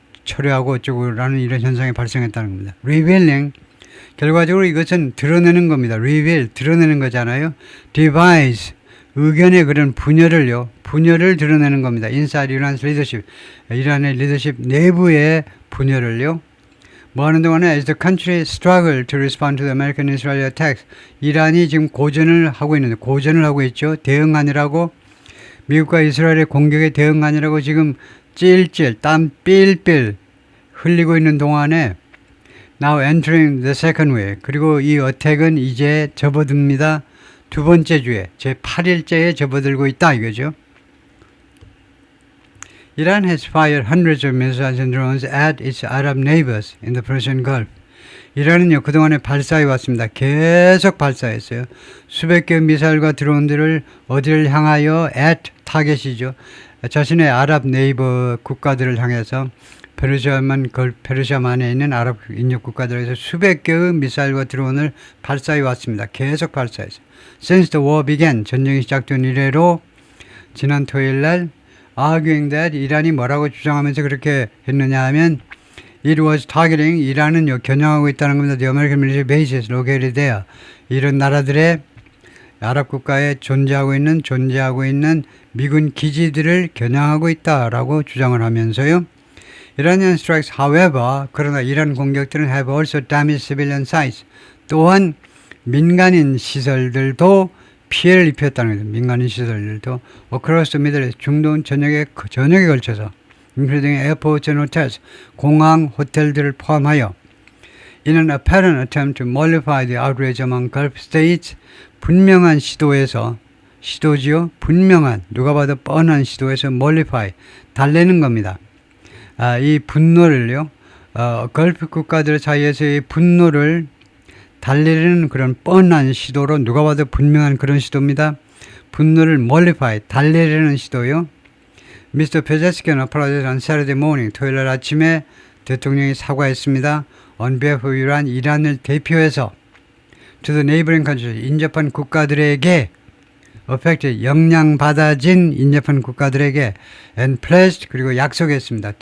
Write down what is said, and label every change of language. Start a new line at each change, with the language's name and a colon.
Korean: 철회하고 어쩌고라는 이런 현상이 발생했다는 겁니다. revealing 결과적으로 이것은 드러내는 겁니다. reveal 드러내는 거잖아요. devise 의견의 그런 분열을 드러내는 겁니다.
English: inside Iran's leadership
Korean: 이란의 리더십 내부의 분열을요. 뭐 하는 동안에
English: as the country struggle to respond to the American Israeli attacks
Korean: 이란이 지금 고전을 하고 있죠. 대응하느라고 미국과 이스라엘의 공격에 대응하느라고 지금 땀 삘삘 흘리고 있는 동안에
English: now entering the second wave
Korean: 그리고 이 어택은 이제 접어듭니다. 두 번째 주에 제8일째에 접어들고 있다 이거죠.
English: Iran has fired hundreds of missiles and drones at its Arab neighbors in the Persian Gulf.
Korean: 이란은요 그동안에 발사해 왔습니다. 계속 발사했어요. 수백 개의 미사일과 드론들을 어디를 향하여 at 타겟이죠. 자신의 아랍 네이버 국가들을 향해서 페르시아만에 있는 아랍 인접 국가들에서 수백 개의 미사일과 드론을 발사해 왔습니다. 계속 발사했어요.
English: Since the war began,
Korean: 전쟁이 시작된 이래로 지난 토요일 날
English: arguing that
Korean: 이란이 뭐라고 주장하면서 그렇게 했느냐 하면
English: it was targeting
Korean: 이란은 겨냥하고 있다는 겁니다.
English: The American military bases located there.
Korean: 이런 나라들의 아랍 국가에 존재하고 있는 미군 기지들을 겨냥하고 있다라고 주장을 하면서요.
English: Iranian strikes, however,
Korean: 그러나 이란 공격들은
English: have also damaged civilian sites.
Korean: 또한 민간인 시설들도 피해를 입혔다는 거죠. 민간인 시설들도
English: across the Middle East,
Korean: 중동 전역에 걸쳐서
English: including airports and hotels,
Korean: 공항, 호텔들을 포함하여
English: in an apparent attempt to mollify the outrage among Gulf states,
Korean: 분명한 시도지요. 분명한 누가 봐도 뻔한 시도에서 mollify, 달래는 겁니다. 이 분노를요. 걸프 국가들 사이에서의 분노를 달래는 그런 뻔한 시도로 누가 봐도 분명한 그런 시도입니다. 분노를 mollify, 달래려는 시도요.
English: Mr. Pezeshkian apologized on Saturday morning.
Korean: 토요일 날 아침에 대통령이 사과했습니다.
English: On behalf of Iran,
Korean: 이란을 대표해서
English: to the neighboring countries,
Korean: 인접한 국가들에게
English: affected,
Korean: 영향받아진 인접한 국가들에게
English: and pledged,
Korean: 그리고 약속했습니다.